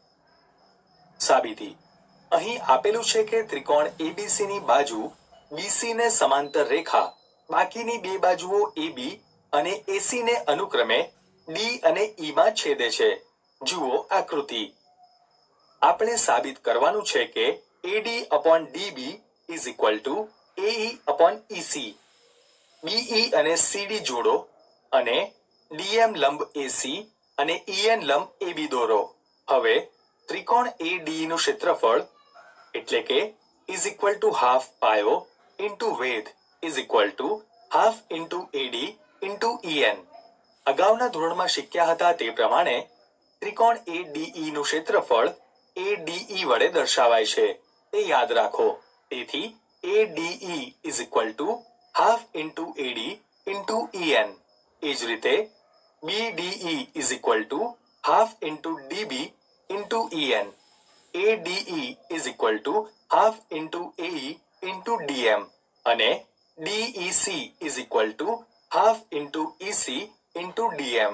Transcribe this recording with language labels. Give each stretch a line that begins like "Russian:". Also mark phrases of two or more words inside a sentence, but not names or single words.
Gujarati: સાબિતી. અહીં આપેલું છે કે ત્રિકોણ ABC ની બાજુ BC ને સમાંતર રેખા બાકીની બે બાજુઓ AB અને AC ને અનુક્રમે D અને E માં છેદે છે. જુઓ આકૃતિ. આપણે સાબિત કરવાનું છે કે
English: AD upon DB is equal to AE upon EC.
Gujarati: BE અને CD જોડો અને DM લંબ AC અને EN લંબ AB દોરો. હવે ત્રિકોણ AD નું ક્ષેત્રફળ એટલે કે
English: is equal to half પાયો into width is equal to half into AD into EN.
Gujarati: અગાઉના ધોરણમાં શીખ્યા હતા તે પ્રમાણે ત્રિકોણ ADE નું ક્ષેત્રફળ ADE વડે દર્શાવાય છે, તે યાદ રાખો.
English: તેથી ADE is equal to half into AD into EN.
Gujarati: એ જ રીતે
English: BDE is equal to half into DB into EN. ADE is equal to half into AE into DM અને DEC is equal to half into EC into DM.